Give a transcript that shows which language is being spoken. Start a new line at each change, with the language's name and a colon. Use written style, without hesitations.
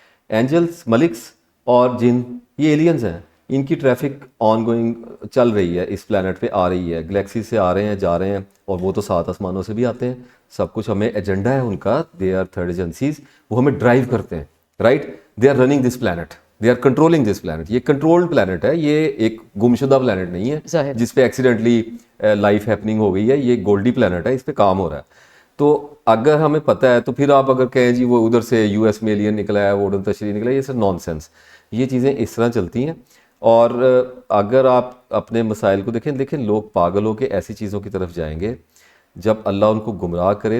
Urdu: Angeles, milks اور جن, یہ ایلینز ہیں, ان کی ٹریفک آن گوئنگ چل رہی ہے, اس پلانٹ پہ آ رہی ہے, گلیکسی سے آ رہے ہیں جا رہے ہیں, اور وہ تو 7 آسمانوں سے بھی آتے ہیں. سب کچھ ہمیں ایجنڈا ہے ان کا,
English: they are third agencies,
Urdu: وہ ہمیں ڈرائیو کرتے ہیں, right.
English: They are running this plant, they are controlling this plant.
Urdu: یہ کنٹرولڈ پلانٹ ہے, یہ ایک گمشدہ پلانٹ نہیں ہے جس پہ ایکسیڈنٹلی لائف ہیپننگ ہو گئی ہے. یہ گولڈی پلانٹ ہے, اس پہ کام ہو رہا ہے. تو اگر ہمیں پتہ ہے تو پھر آپ اگر کہیں جی وہ ادھر سے US میں ایلین نکلا ہے, وہ ادھر تشریح نکلا ہے, یہ سب نان سینس. یہ چیزیں اس طرح چلتی ہیں. اور اگر آپ اپنے مسائل کو دیکھیں لوگ پاگل ہو کے ایسی چیزوں کی طرف جائیں گے جب اللہ ان کو گمراہ کرے.